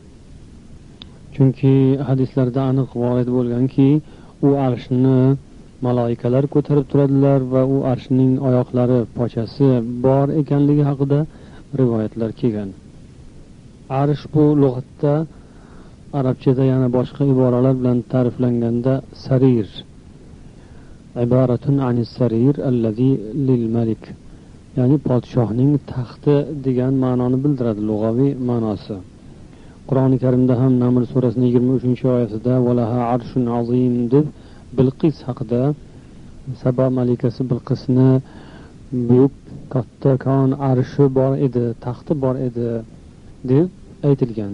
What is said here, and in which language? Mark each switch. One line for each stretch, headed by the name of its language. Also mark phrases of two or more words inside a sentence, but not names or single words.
Uzbek: Chunki hadislarda aniq vorid bo'lganki, u arshni malaikalar ko'tarib turadilar va u arshning oyoqlari, pochasi bor ekanligi haqida rivoyatlar kelgan. Arsh bu lug'atda arabchada yana boshqa iboralar bilan ta'riflanganda sarir,
Arabic: عبارة عن السرير الذي للملك,
Uzbek: ya'ni podshohning taxti degan ma'noni bildiradi, lug'aviy ma'nosi. Qur'oni Karimda ham Naml surasining 23-oyatida
Arabic: ولها عرش عظيم
Uzbek: deb Bilqis haqida, Saba malikasi Bilqisni buyuk kattakon arshi bor edi, taxti bor edi deb aytilgan.